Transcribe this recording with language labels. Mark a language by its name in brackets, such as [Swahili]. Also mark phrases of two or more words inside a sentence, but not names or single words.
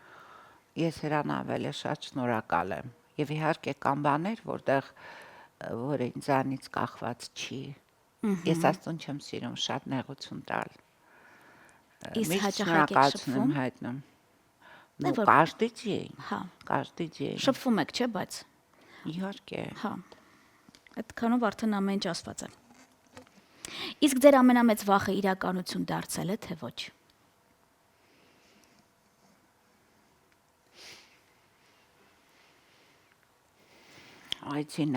[Armenian] Ես հրան ավելի շատ շնորհակալ եմ, եւ իհարկե կան բաներ, որ ինձանից կախված չի։ Ես Աստծուն չեմ սիրում շատ նեղություն տալ։ Իսկ Միշտ հաճախ եք շնորհակալություն եմ շփվում։ հայտնում։ Դե [Russian] Ну, [Armenian] որ- [Russian] каждый день, [Armenian] Հա, [Russian] каждый день։ [Armenian] շփվում եք, չէ՞, բայց Իհարկե։ հա։ Այդքանով արդեն ամեն ինչ ասված է։ Իսկ ձեր ամենամեծ վախը իրականություն դարձել է, թե ոչ։ Այ ցինա։